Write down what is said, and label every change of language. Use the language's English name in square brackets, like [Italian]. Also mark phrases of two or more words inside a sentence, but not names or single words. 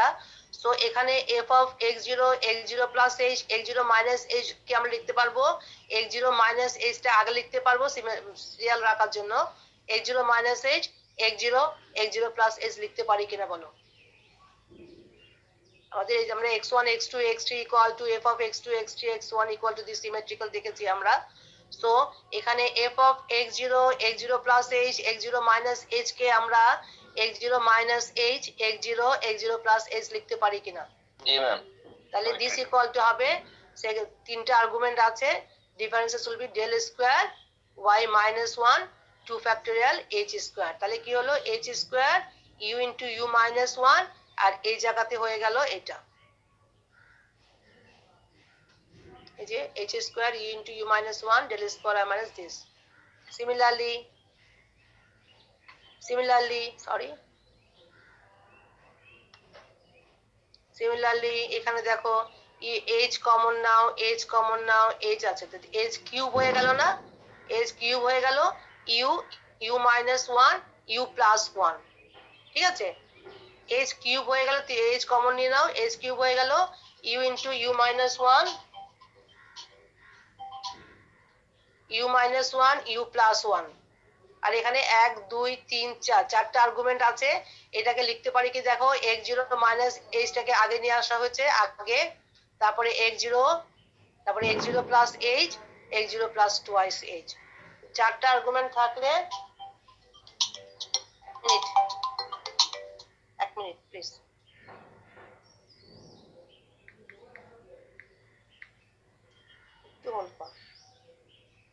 [Bangla] সো এখানে [English] f of x0 plus h, x0 minus h [Bangla] কে আমরা লিখতে পারবো, [English] x0 minus h [Bangla] টা আগে লিখতে পারবো সিরিয়াল রাখার জন্য, [English] x0 minus h, x0 plus h [Bangla] লিখতে পারি কিনা বলো। আমাদের এই যে আমরা [English] x1 x2 x3 equal to f of x2 x3 x1 equal to this symmetrical [Bangla] দেখেছি আমরা। [English] সো এখানে f of x0 plus h, x0 minus h [Bangla] কে আমরা [English] x0 minus h, x0 plus h [Bangla] লিখতে পারি কিনা। জি ম্যাম। [English] তাহলে this equal to হবে, [Bangla] তিনটা আর্গুমেন্ট আছে, [English] differences will be del square y minus 1 2 factorial h square. [Bangla] তাহলে কি হলো, [English] h square u into u minus 1, [Bangla] আর এই জায়গাতে হয়ে গেল এটা, এই যে [English] h square u into u minus 1 del square minus this. [Bangla] Similarly, এখানে দেখো [English] h common [Bangla] নাও, h আছে, [English] h cube [Bangla] হয়ে গেল না, [English] h cube [Bangla] হয়ে গেল [English] u minus 1 u plus 1, [Bangla] ঠিক আছে, [English] h cube [Bangla] হয়ে গেল, [English] h common [Bangla] নিয়ে নাও, [English] h cube [Bangla] হয়ে গেল [English] u into u minus 1 u plus 1, [Bangla] আর এখানে 1 2 3 4 চারটা আর্গুমেন্ট আছে, এটাকে লিখতে পারি কি দেখো, [English] x0 minus h [Bangla] টাকে আগে নিয়ে আসা হয়েছে আগে, তারপরে [English] x0 plus h, x0 plus twice h, [Bangla] চারটা আর্গুমেন্ট থাকলে, এক [English] minute please, [Bangla] একটু হোল্ড কর।